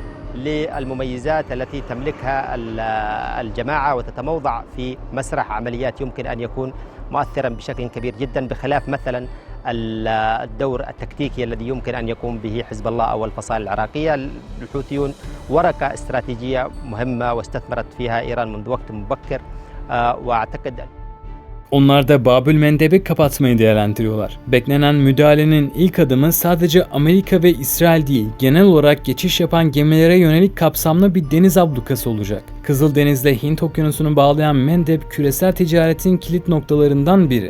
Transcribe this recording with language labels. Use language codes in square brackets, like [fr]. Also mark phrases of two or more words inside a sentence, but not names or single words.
[ar] للمميزات التي تملكها الجماعة وتتموضع في مسرح عمليات يمكن أن يكون مؤثرا بشكل كبير جدا، بخلاف مثلا الدور التكتيكي الذي يمكن أن يقوم به حزب الله أو الفصائل العراقية. الحوثيون ورقة استراتيجية مهمة واستثمرت فيها إيران منذ وقت مبكر وأعتقد [tr] Onlar da Babül Mendeb'i kapatmayı değerlendiriyorlar. Beklenen müdahalenin ilk adımı sadece Amerika ve İsrail değil, genel olarak geçiş yapan gemilere yönelik kapsamlı bir deniz ablukası olacak. Kızıldeniz'le Hint Okyanusu'nu bağlayan Mendeb, küresel ticaretin kilit noktalarından biri.